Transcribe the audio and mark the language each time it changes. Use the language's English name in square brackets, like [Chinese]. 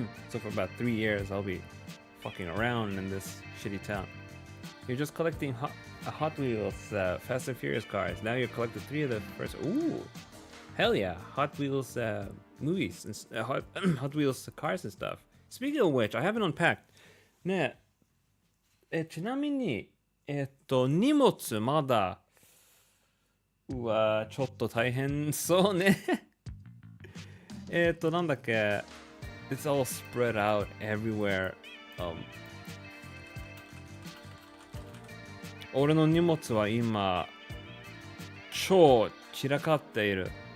[English] So for about 3 years, I'll be fucking around in this shitty town. You're just collecting Hot Wheels, Fast and Furious cars. Now you're collecting 3 of the first. Ooh, hell yeah! Hot Wheels movies and Hot Wheels cars and stuff. Speaking of which, I haven't unpacked. [Japanese] ねえ、ちなみに荷物まだうわちょっと大変そうね。なんだっけ [English] It's all spread out everywhere. [Japanese] 俺の荷物は今超散らかっている。